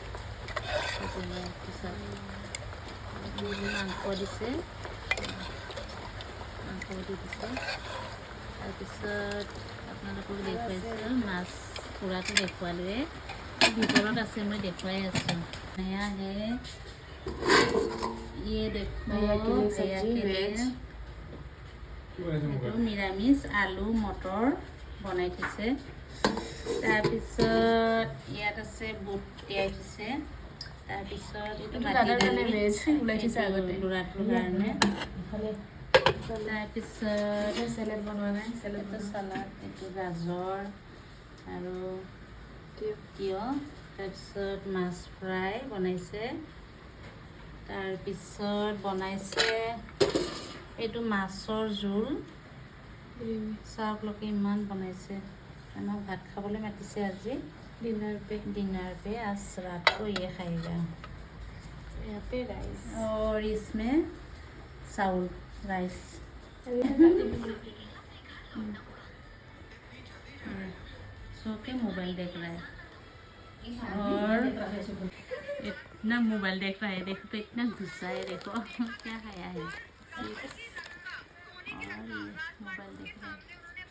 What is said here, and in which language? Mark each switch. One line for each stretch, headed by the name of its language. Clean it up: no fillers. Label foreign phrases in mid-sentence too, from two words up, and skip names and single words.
Assamese: মাংস দিছে, তাৰপিছত আপোনালোকক দেখুৱাইছোঁ মাছ পুৰাটো দেখুৱালোৱে, ভিতৰত আছে মই দেখুৱাই আছোঁ। এয়া হে
Hindi: ये देखो
Assamese: এইটো নিৰামিষ আলু মটৰ বনাই থৈছে। তাৰপিছত ইয়াত আছে বুট তিয়াই থৈছে। তাৰপিছত এইটো মাটি দালি ল'ৰাটোৰ কাৰণে। তাৰপিছত চেলাড বনোৱা নাই, এইটো চালাড, এইটো গাজৰ আৰু তিয়ঁহ। তাৰপিছত মাছ ফ্ৰাই বনাইছে। তাৰপিছত বনাইছে এইটো মাছৰ জোল। চাওকলোকে ইমান বনাইছে। আমাক ভাত খাবলৈ মাতিছে আজি।
Hindi: डिनर पे आज रात को ये खाएगा। यहाँ पे राइस और इसमें चावल राइस। सो के मोबाइल देख रहा है और इतना मोबाइल देख रहा है, देखो तो इतना गुस्सा है, देखो क्या खाया है और ये मोबाइल देख रहा है।